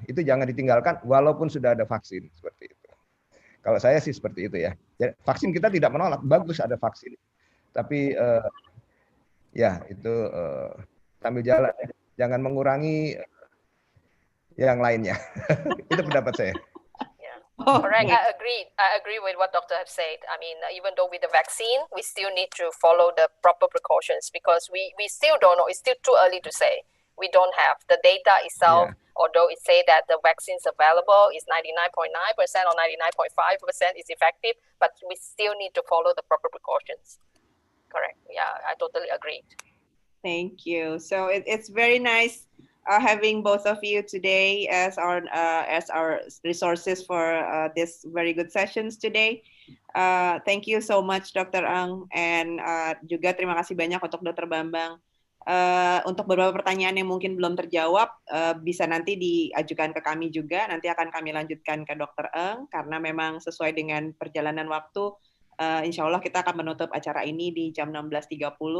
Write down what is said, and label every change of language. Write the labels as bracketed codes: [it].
[id] Itu jangan ditinggalkan walaupun sudah ada vaksin seperti itu. Kalau saya sih seperti itu ya. Jadi, vaksin kita tidak menolak, bagus ada vaksin. Tapi ya itu sambil jalan ya. Jangan mengurangi yang lainnya. Itu pendapat saya. [en] Correct. I agree with what Doctor have said. I mean, even though with the vaccine, we still need to follow the proper precautions because we still don't know. It's still too early to say. We don't have the data itself. Yeah. Although it say that the vaccine is available, is 99.9% or 99.5% is effective, but we still need to follow the proper precautions. Correct. Yeah, I totally agree. Thank you. So it's very nice having both of you today as our resources for this very good sessions today. Thank you so much, Dr. [id] Eng, and juga terima kasih banyak untuk Dr. Bambang. Untuk beberapa pertanyaan yang mungkin belum terjawab, bisa nanti diajukan ke kami juga. Nanti akan kami lanjutkan ke Dr. Eng, karena memang sesuai dengan perjalanan waktu, insya Allah kita akan menutup acara ini di jam 16.30.